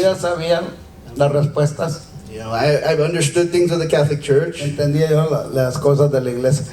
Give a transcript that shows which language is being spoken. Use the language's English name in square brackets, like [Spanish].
[Spanish] ya sabía las respuestas. [English] I've understood things of the Catholic Church. [Spanish] Entendía yo las cosas de la iglesia.